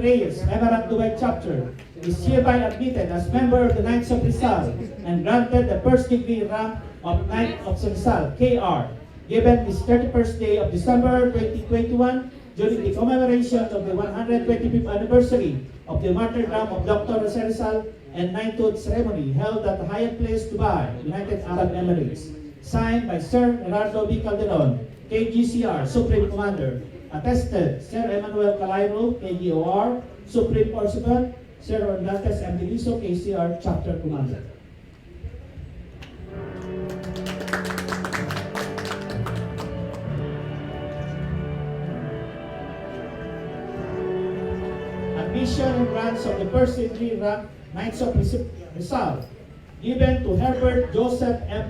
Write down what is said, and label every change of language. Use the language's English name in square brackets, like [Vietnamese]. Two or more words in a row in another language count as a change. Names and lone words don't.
[English] Reyes, Emarat Dubai chapter, is hereby admitted as member of the Knights of Rizal and granted the first degree rank of Knight of Rizal, KR, given this 31st day of December 2021 during the commemoration of the 125th anniversary of the Martyrdom of Dr. Rizal and knighthood ceremony held at Hyatt Place, Dubai, United Arab Emirates. Signed by Sir Gerardo B. Calderon, KGCR, Supreme Commander. Attested, Sir Emmanuel Calairo, KGOR, Supreme Pursuant, Sir Orlantes Amdeliso, KCR, Chapter Commander. Admission and grants of the first degree rank Knights of Rizal, given to Herbert Joseph M.